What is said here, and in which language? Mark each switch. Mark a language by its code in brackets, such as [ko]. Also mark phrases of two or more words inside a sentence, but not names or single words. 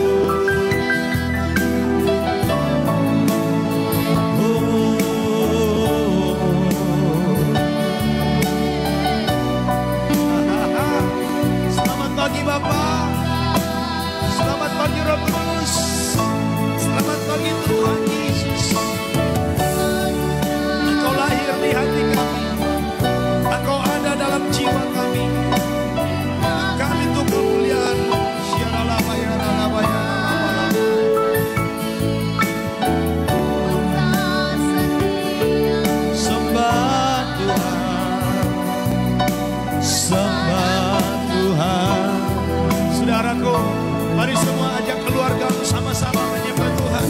[id] Selamat pagi Bapak. Selamat pagi Roh Kudus. Selamat pagi Tuhan Yesus. Engkau lahir di hati kami. Engkau ada dalam jiwa kami. Kami untuk kemuliaan-Mu. Syarala bayara la bayara la bayara. Sembah Tuhan. Sembah Tuhan. Saudaraku, mari semua ajak keluargamu sama-sama menyembah Tuhan.